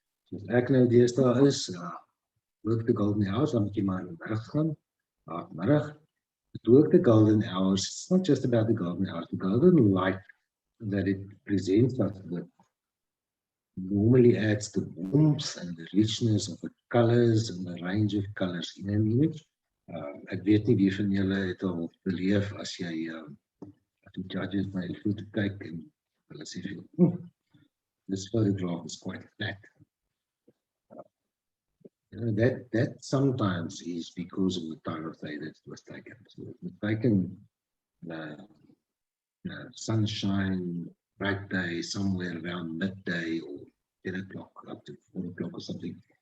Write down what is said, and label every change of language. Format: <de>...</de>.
<af>Soos ek nou deesdae is,</af> <en>work the golden hours,</en> <af>dan moet jy maar in die middag gaan, middag.</af> <en>To work the golden hours, it's not just about the golden hours, the golden light that it presents us with normally adds the warmth and the richness of the colors and the range of colors in an image.</en> <af>Ek weet nie wie van julle het al beleef as jy die judges na die foto kyk en hulle sê vir jou,</af> <en>this photograph is quite flat. That sometimes is because of the time of day that it was taken. So it was taken sunshine, bright day, somewhere around midday or 10 o'clock up to 4 o'clock or something.</en>